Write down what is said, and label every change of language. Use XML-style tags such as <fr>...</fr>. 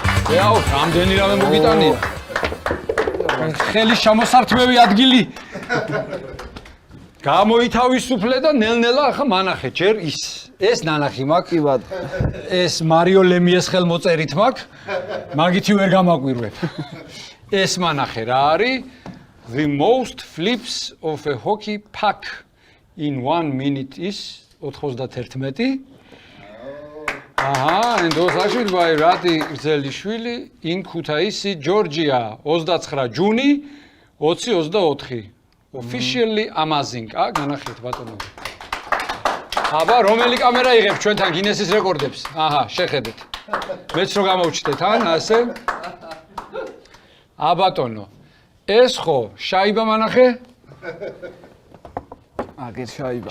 <ka>ეაუ, რამდენი რამე მოგიტანია. ხელის ჩამოსართმევი ადგილი. გამოითავისუფლე და ნელ-ნელა ახლა მანახე ჯერ ეს ნანახი მაქვს. კი ბატონო. ეს მარიო ლემიეს ხელმოწერით მაქვს. მაგითი ვერ გამაკვირვებ. ეს მანახე რა არის?</ka> <en>The most flips of a hockey puck in 1 minute is 91. And was actually by Rati Gzelishvili in Kutaisi, Georgia, 29 Juni, 2024. Officially amazing.</en> <ka>განახეთ ბატონო. აბა, რომელი კამერა იღებს ჩვენთან გინესის რეკორდებს? აჰა, შეხედეთ. მეც რო გამოვჩნდეთ, ასე. აბატონო. ეს ხო, შაიბა მანახე? აგერ შაიბა.</ka>